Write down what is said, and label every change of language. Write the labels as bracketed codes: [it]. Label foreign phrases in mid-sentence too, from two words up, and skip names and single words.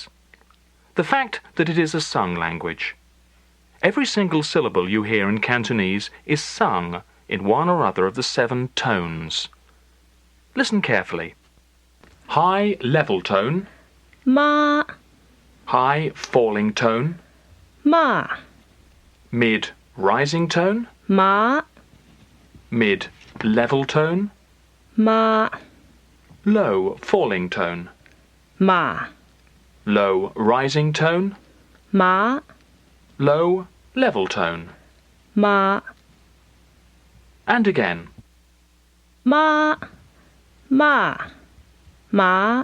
[en] The fact that it is a sung language. Every single syllable you hear in Cantonese is sung in one or other of the 7 tones. Listen carefully. High level tone. [yue] Ma. [en] High falling tone. [yue] Ma. [en] Mid rising tone. [yue] Ma. [en] Mid level tone. [yue] Ma. [en] Low falling tone. [yue] Ma. [en] Low rising tone. [yue] Ma. [en] Low level tone. [yue] Ma. [en] And again. [yue] Ma. Ma. Ma.